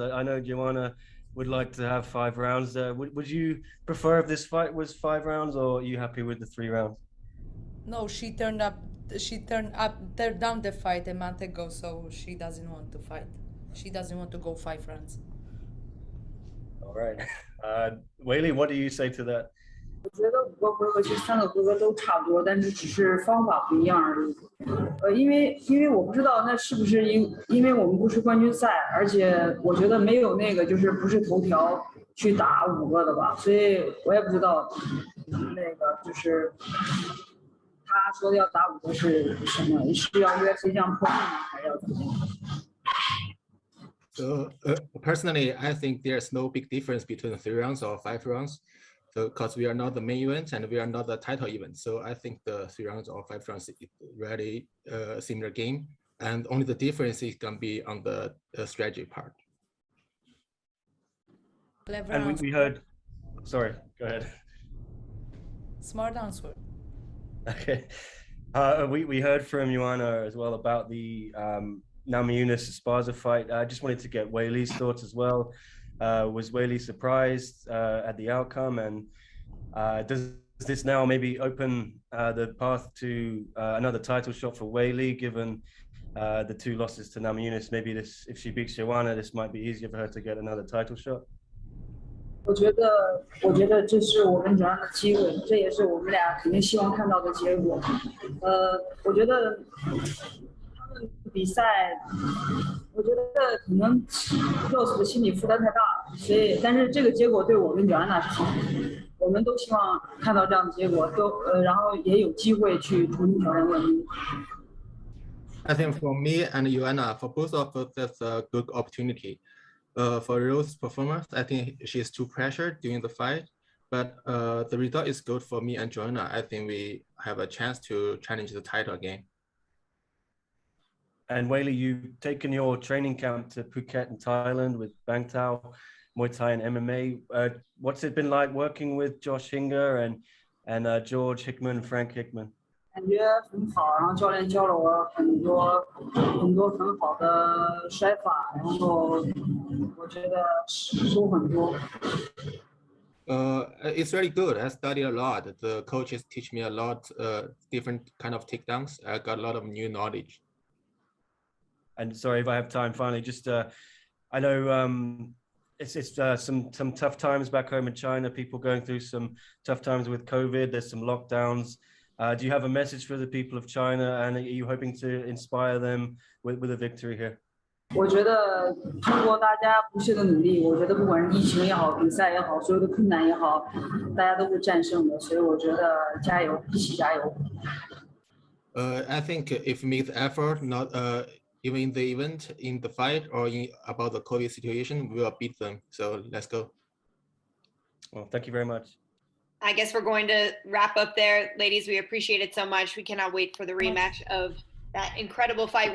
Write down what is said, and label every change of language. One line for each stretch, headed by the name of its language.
English: I know Joanna would like to have 5 rounds. Would you prefer if this fight was 5 rounds, or are you happy with the 3 rounds? No, she turned down the fight a month ago, so she doesn't want to fight. She doesn't want to go 5 rounds. All right. Weili, what do you say to that?
Chinese: 我觉得我觉得3个哥哥都差不多，但是只是方法不一样而已。因为我不知道那是不是因为我们不是冠军赛，而且我觉得没有那个就是不是头条去打5个的吧，所以我也不知道那个就是他说的要打5个是什么，是要 UFC 这样破例吗，还是要怎么样？
English: So personally, I think there's no big difference between 3 rounds or 5 rounds. So, because we are not the main event and we are not the title event, so I think the 3 rounds or 5 rounds is really similar game, and only the difference is gonna be on the strategy part. Clever And answer. we heard, sorry, go ahead. Smart answer. Okay. We heard from Joanna as well about the Namajunas Esparza fight. I just wanted to get Weili's thoughts as well. Was Weili surprised at the outcome? And does this now maybe open the path to another title shot for Weili, given the 2 losses to Namajunas? Maybe this, if she beats Joanna, this might be easier for her to get another title shot.
Chinese: 我觉得这是我跟Joanna的机会，这也是我们俩肯定希望看到的结果。我觉得他们比赛，我觉得可能 Rose 的心理负担太大了，所以但是这个结果对我跟Joanna是好的，我们都希望看到这样的结果，然后也有机会去重新挑战冠军。
English: I think for me and Joanna, for both of us, that's a good opportunity. For Rose's performance, I think she is too pressured during the fight, but the result is good for me and Joanna. I think we have a chance to challenge the title again. And Weili, you've taken your training camp to Phuket in Thailand with Bang Tao, Muay Thai and MMA. What's it been like working with Josh Hinger and George Hickman, Frank Hickman?
Chinese: 感觉很好，然后教练教了我很多很好的摔法，然后我觉得收很多。
English: It's really good. I studied a lot. The coaches teach me a lot, different kind of takedowns. I got a lot of new knowledge. And sorry if I have time. Finally, just I know it's some tough times back home in China. People going through some tough times with COVID. There's some lockdowns. Do you have a message for the people of China, and are you hoping to inspire them with a victory here?
Chinese: 我觉得通过大家不懈的努力，我觉得不管是疫情也好，比赛也好，所有的困难也好，大家都会战胜的。所以我觉得加油，一起加油。
English: I think if we make the effort, not even in the event, in the fight, or about the COVID situation, we will beat them. So let's go. Well, thank you very much. I guess we're going to wrap up there. Ladies, we appreciate it so much. We cannot wait for the rematch of that incredible fight.